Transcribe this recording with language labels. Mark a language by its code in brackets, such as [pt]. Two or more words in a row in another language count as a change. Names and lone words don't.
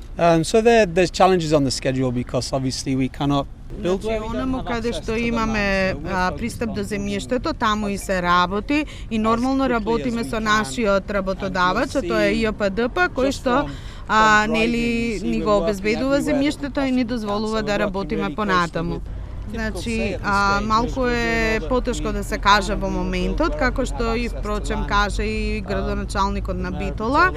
[en] So there's challenges on the schedule because obviously we cannot build where we don't [mk] Онаму [en] have [mk] каде [en] access [mk] што [en] to the [mk] имаме [en] land. [mk] пристап до земјиштето, таму и се работи и нормално работиме со нашиот работодавач, а тоа е ЈПДП, кој што нели ни го обезбедува земјиштето и ни дозволува да работиме понатаму. Значи, малку е потешко да се каже во моментот, како што и впрочем каже и градоначалникот на Битола.